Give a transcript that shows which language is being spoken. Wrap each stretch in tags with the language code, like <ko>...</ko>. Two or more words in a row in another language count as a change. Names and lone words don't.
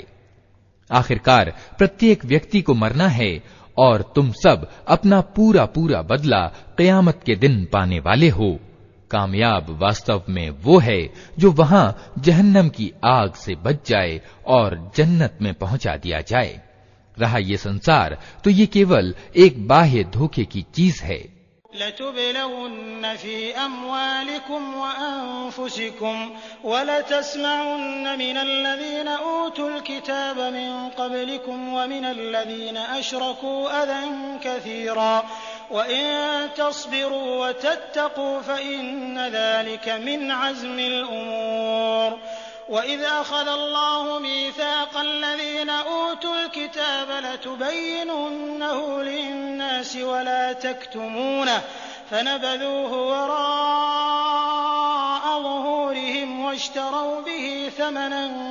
<hi>आखिरकार प्रत्येक व्यक्ति को मरना है और तुम सब अपना पूरा पूरा बदला क़यामत के दिन पाने वाले हो। कामयाब वास्तव में वो है जो वहां जहन्नम की आग से बच जाए और जन्नत में पहुंचा दिया जाए। रहा ये संसार तो ये केवल एक बाह्य धोखे की चीज है।</hi> <ar>لتبلون في أموالكم وأنفسكم ولتسمعن من الذين أوتوا الكتاب من قبلكم ومن الذين أشركوا أذى كثيرا وإن تصبروا وتتقوا فإن ذلك من عزم الأمور وإذ أخذ الله ميثاق الذين أوتوا الكتاب لتبيننه للناس ولا تكتمونه فنبذوه وراء ظهورهم واشتروا به ثمنا</ar>